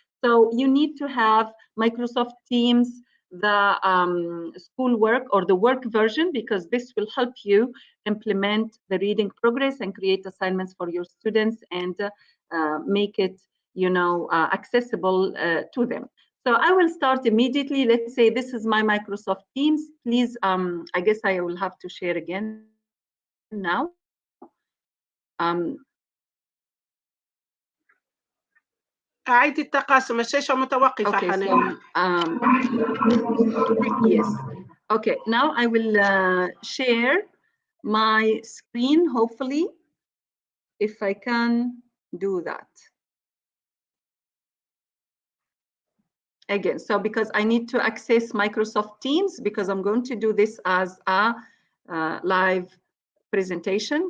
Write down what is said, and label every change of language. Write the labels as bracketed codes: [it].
[en] So you need to have Microsoft Teams, the school work or the work version, because this will help you implement the reading progress and create assignments for your students and make it, accessible to them. So I will start immediately. Let's say this is my Microsoft Teams. Please, I guess I will have to share again now. [ar] أعيد التقاسم، الشاشة متوقفة حنان. [en] Yes. Okay, now I will share my screen, hopefully, if I can do that. Again, so because I need to access Microsoft Teams, because I'm going to do this as a live presentation.